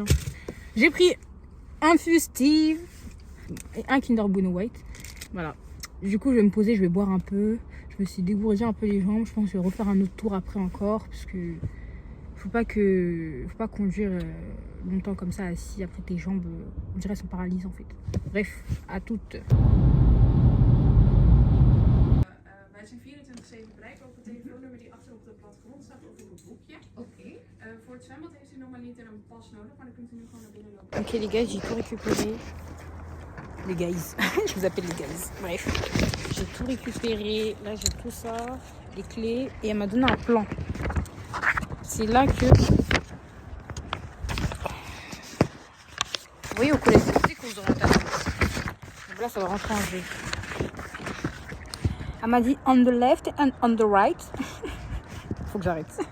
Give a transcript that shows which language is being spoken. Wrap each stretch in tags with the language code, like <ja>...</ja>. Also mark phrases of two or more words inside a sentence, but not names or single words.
<fr>J'ai pris un Fustive et un Kinder Bueno White. Voilà. Du coup, je vais me poser, je vais boire un peu. Je me suis dégourdi un peu les jambes. Je pense que je vais refaire un autre tour après encore. Parce que faut pas conduire longtemps comme ça assis. Après tes jambes, on dirait, sont paralysées en fait. Bref, à toutes.</fr> <nl>Wij zijn 24/7 bereikbaar op het telefoonnummer die achter op de plattegrond staat of op het boekje. Oké. Voor het zwembad heeft u normaliter een pas nodig, maar dan kunt u nu gewoon naar binnen lopen.</nl> <fr>Ok les gars, j'ai tout récupéré. Les guys, je vous appelle les guys. Bref, j'ai tout récupéré. Là j'ai tout ça, les clés. Et elle m'a donné un plan. C'est là que... Vous voyez au collège, c'est cours d'orientation. Donc là ça va rentrer en jeu. Elle m'a dit</fr> <en>on the left and on the right.</en> <fr>Faut que j'arrête.</fr>